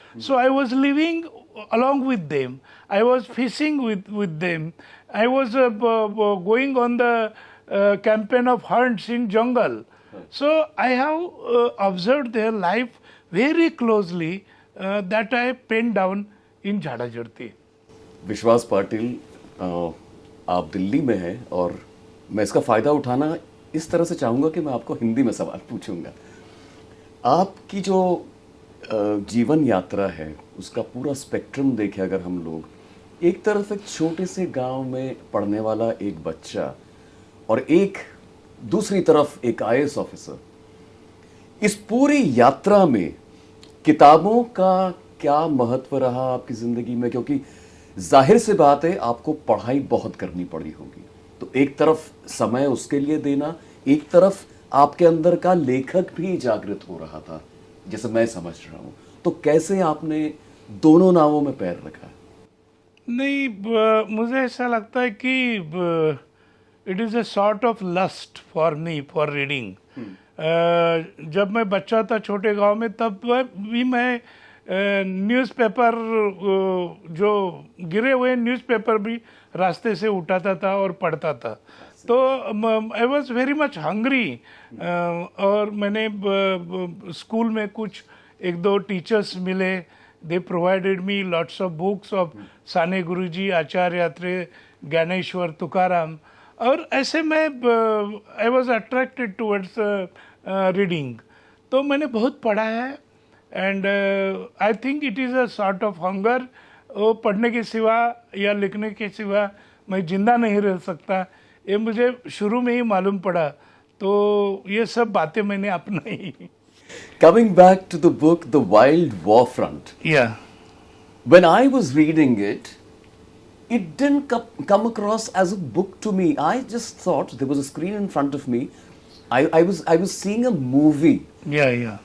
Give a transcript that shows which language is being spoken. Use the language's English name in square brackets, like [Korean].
[English] So I was living along with them. I was fishing with them. I was going on the campaign of hunts in jungle. So I have observed their life very closely that I penned down in Jhada Dharti. [Hindi] विश्वास पाटिल, आप दिल्ली में हैं और मैं इसका फ़ायदा उठाना इस तरह से चाहूँगा कि मैं आपको हिंदी में सवाल पूछूंगा. आपकी जो जीवन यात्रा है उसका पूरा स्पेक्ट्रम देखें अगर हम लोग, एक तरफ एक छोटे से गांव में पढ़ने वाला एक बच्चा और एक दूसरी तरफ एक IAS ऑफिसर, इस पूरी यात्रा में किताबों का क्या महत्व रहा आपकी ज़िंदगी में? क्योंकि जाहिर सी बात है आपको पढ़ाई बहुत करनी पड़ी होगी, तो एक तरफ समय उसके लिए देना, एक तरफ आपके अंदर का लेखक भी जागृत हो रहा था जैसे मैं समझ रहा हूँ. तो कैसे आपने दोनों नावों में पैर रखा? नहीं, मुझे ऐसा लगता है कि [English] it is a sort of lust for me for reading. [Hindi] जब मैं बच्चा था छोटे गांव में तब भी मैं न्यूज़पेपर जो गिरे हुए न्यूज़पेपर भी रास्ते से उठाता था और पढ़ता था. तो [English] I was very much hungry. [Hindi] और मैंने स्कूल में कुछ एक दो टीचर्स मिले. [English] They provided me lots of books of Sane Guruji, Acharya Yatre, Dnyaneshwar, Tukaram. [Hindi] और ऐसे मैं [English] I was attracted towards reading. [Hindi] तो मैंने बहुत पढ़ा है. [English] And I think it is a sort of hunger. [Hindi] वो पढ़ने के सिवा या लिखने के सिवा मैं जिंदा नहीं रह सकता, ये मुझे शुरू में ही मालूम पड़ा. तो ये सब बातें मैंने अपनाई. [English] Coming back to the book, The Wild War Front. Yeah. When I was reading it, it didn't come across as a book to me. I just thought there was a screen in front of me. I was seeing a movie. Yeah.